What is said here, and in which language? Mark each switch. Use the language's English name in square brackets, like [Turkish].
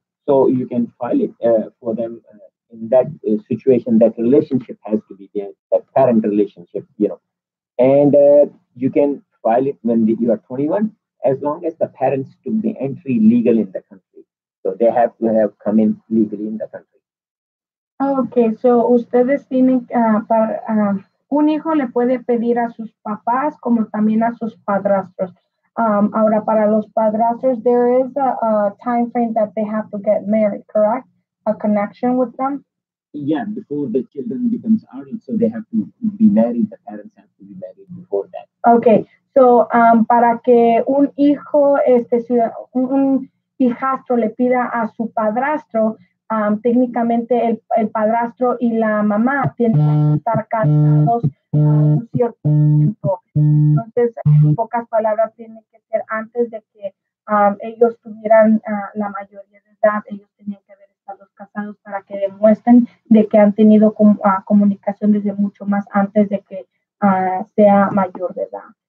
[English] So you can file it for them in that situation. That relationship has to be there, that parent relationship, And you can file it when you are 21, as long as the parents took the entry legal in the country. So they have to have come in legally in the country. [Spanish] Okay, so ustedes tienen un hijo le puede pedir a sus papás como también a sus padrastros. Ahora, para los padrastros, [English] there is a time frame that they have to get married, correct? A connection with them? Yeah, before the children becomes adult, so they have to be married. The parents have to be married before that. [Spanish] Okay, so para que un hijo, un hijastro le pida a su padrastro, técnicamente el padrastro y la mamá tienen que estar casados un cierto tiempo. Entonces, en pocas palabras, tiene que ser antes de que ellos tuvieran la mayoría de edad, ellos tenían que haber estado casados para que demuestren de que han tenido comunicación desde mucho más antes de que sea mayor de edad.